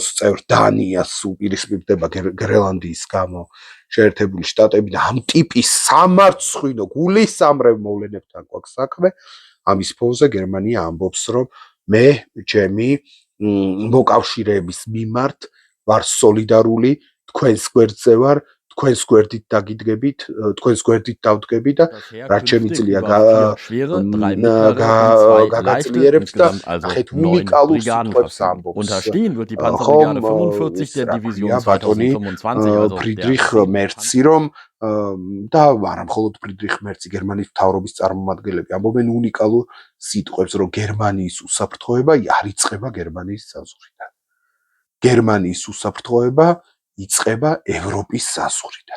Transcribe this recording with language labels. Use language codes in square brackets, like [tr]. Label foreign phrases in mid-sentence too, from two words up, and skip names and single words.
[ka] წევრ დანიას უპირისპირდება გრენლანდიის გამო შეერთებული შტატები და ამ ტიპის სამარცხვინო გულისამრევ მოვლენებთან გვაქვს საქმე ამის ფონზე გერმანია ამბობს რომ მე ჩემი მოკავშირეების მიმართ ვარ სოლიდარული თქვენს გვერდზე ვარ თქვენს გვერდით დაგიდგებით თქვენს გვერდით დავდგები და რაც შემიძლია გაგაწლიერებთ და ახეთ უნიკალურ სიტყვებს ამბობს [de] Unterstehen wird die Panzerbrigade 45 der Division 2025 also [ka] ფრიდრიხ მერცი რომ და არა მხოლოდ ფრიდრიხ მერცი გერმანიის მთავრობის წარმომადგენლები ამბობენ უნიკალურ სიტყვებს რომ გერმანიის უსაფრთხოება არ იწყება გერმანიის საზღვრიდან გერმანიის უსაფრთხოება იწყება ევროპის საზღვრიდან.